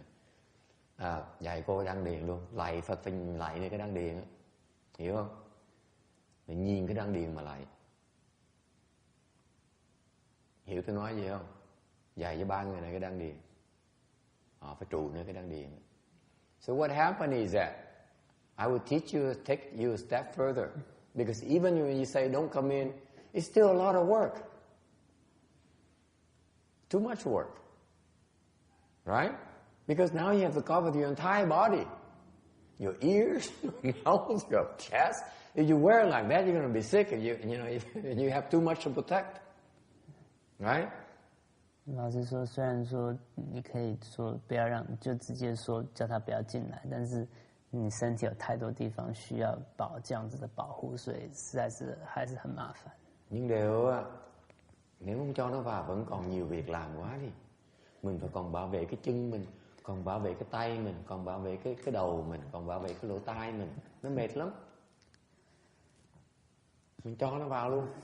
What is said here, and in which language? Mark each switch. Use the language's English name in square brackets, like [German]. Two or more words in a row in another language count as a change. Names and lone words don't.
[Vietnamese] Dạy cô đăng điền luôn, lạy Phật phải lạy nơi cái đăng điền á, hiểu không? Để nhìn cái đăng điền mà lạy. Hiểu tôi nói gì không? Dạy cho ba người này cái đăng điền, họ phải trụ nơi cái đăng điền. [English] So what happened is that I will teach you, take you a step further. Because even when you say don't come in, it's still a lot of work. Too much work. Right? Because now you have to cover your entire body. Your ears, your nose, your chest. If you wear it like that, you're going to be sick and you have too much to protect. Right? [Chinese] 老师说，虽然说你可以说不要让，就直接说叫他不要进来，但是你身体有太多地方需要这样子的保护，所以实在是还是很麻烦。 [Vietnamese] Nhưng đều nếu không cho nó vào vẫn còn nhiều việc làm quá đi. Mình phải còn bảo vệ cái chân mình, còn bảo vệ cái tay mình, còn bảo vệ cái đầu mình, còn bảo vệ cái lỗ tai mình. Nó mệt lắm. Mình cho nó vào luôn.